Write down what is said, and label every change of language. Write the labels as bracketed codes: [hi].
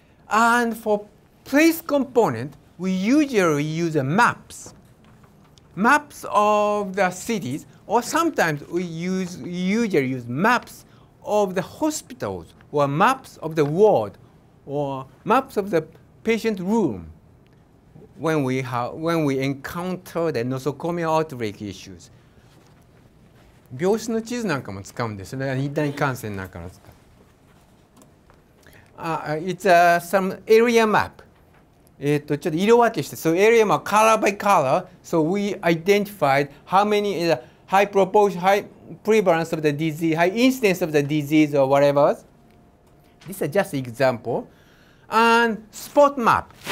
[en] And for place component, we usually use maps of the cities, or sometimes we usually use maps of the hospitals, or maps of the ward, or maps of the patient room when we encounter the nosocomial outbreak issues. [ja] 病室の地図なんかも使うんですね。一旦感染なんかの使う。 [en] It's some area map. [ja] ちょっと色分けして、 [en] so area map color by color. So we identified how many is a high proportion, high prevalence of the disease, high incidence of the disease or whatever. This is just example. And spot map.